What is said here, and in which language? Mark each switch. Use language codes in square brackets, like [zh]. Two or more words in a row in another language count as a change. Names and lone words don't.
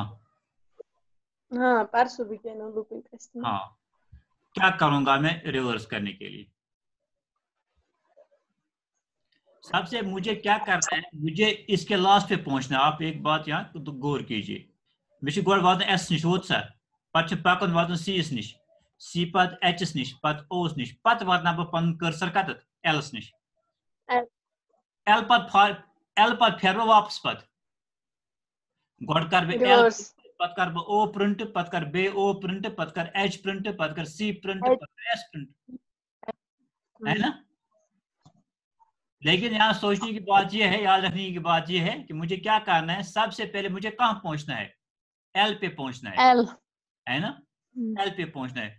[hi] हाँ परसों भी किया ना लूपिंग का इस्तेमाल। हाँ, क्या करूंगा मैं रिवर्स करने के लिए? सबसे मुझे क्या करना है, मुझे इसके लास्ट पे पहुंचना है। आप एक बात यहाँ तो गौर कीजिए, मुझे [ks] गोड़ वातन S निश वोत सा, पत पकन वातन C निश, C पत H निश, पत O निश, पत वातना बह पन कर्सर कतत L निश, L पत फेर वापस पत गोड़ कर बे L, पत कर बह O प्रिंट, पत कर बे O प्रिंट, पत कर H प्रिंट, पत कर C प्रिंट, पत कर S प्रिंट, [hi] है ना। लेकिन यहाँ सोचने की बात यह है, याद रखने की बात यह है कि मुझे क्या करना है, सबसे पहले मुझे कहाँ पहुंचना है, L पे पहुंचना है, L, है ना। L पे पहुंचना है।